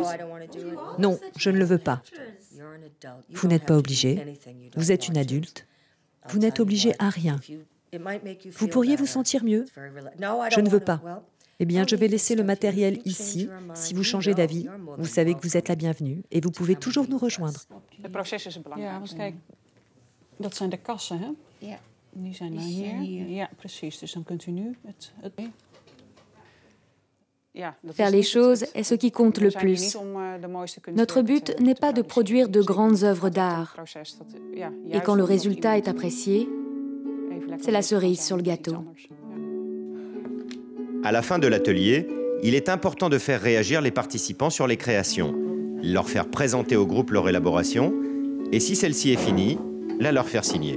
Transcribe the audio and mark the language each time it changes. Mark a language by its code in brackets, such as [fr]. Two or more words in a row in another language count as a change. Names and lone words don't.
[fr] Non, je ne le veux pas. Vous n'êtes pas obligé. Vous êtes une adulte. Vous n'êtes obligé à rien. Vous pourriez vous sentir mieux? Je ne veux pas. Eh bien, je vais laisser le matériel ici. Si vous changez d'avis, vous savez que vous êtes la bienvenue et vous pouvez toujours nous rejoindre. [nl] Het proces is belangrijk. Ja, want kijk, dat zijn de kassen, hè? Ja. Die zijn dan hier. Ja, precies. Dus dan kunt u nu het... [fr] Faire les choses est ce qui compte le plus. Notre but n'est pas de produire de grandes œuvres d'art. Et quand le résultat est apprécié, c'est la cerise sur le gâteau. À la fin de l'atelier, il est important de faire réagir les participants sur les créations, leur faire présenter au groupe leur élaboration, et si celle-ci est finie, la leur faire signer.